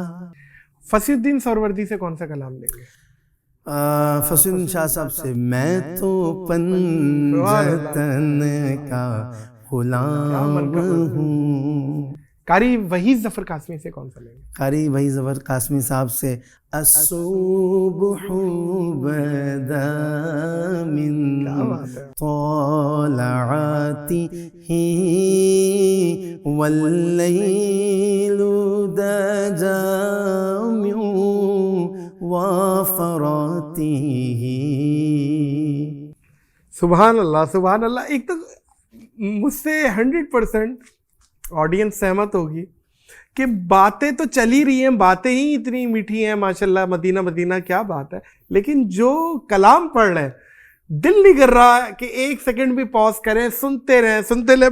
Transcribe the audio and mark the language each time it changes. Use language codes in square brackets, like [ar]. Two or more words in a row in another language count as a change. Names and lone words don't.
[ur] فصیح الدین سہروردی سے کون سا کلام لیں گے؟ فصیح الدین شاہ صاحب سے میں تو پنجتن کا غلام ہوں. قاری وحید ظفر قاسمی سے کون سا لیں گے؟ قاری وحید ظفر قاسمی صاحب سے [ar] الصبح بدا من طلعته واللیل دجا من وفراته. سبحان اللہ سبحان اللہ. [ur] ایک تو مجھ سے 100% آڈینس سہمت ہوگی کہ باتیں تو چل ہی رہی ہیں، باتیں ہی اتنی میٹھی ہیں ماشاءاللہ، مدینہ مدینہ کیا بات ہے، لیکن جو کلام پڑھ رہے ہیں دل نہیں کر رہا کہ ایک سیکنڈ بھی پاز کریں، سنتے رہیں.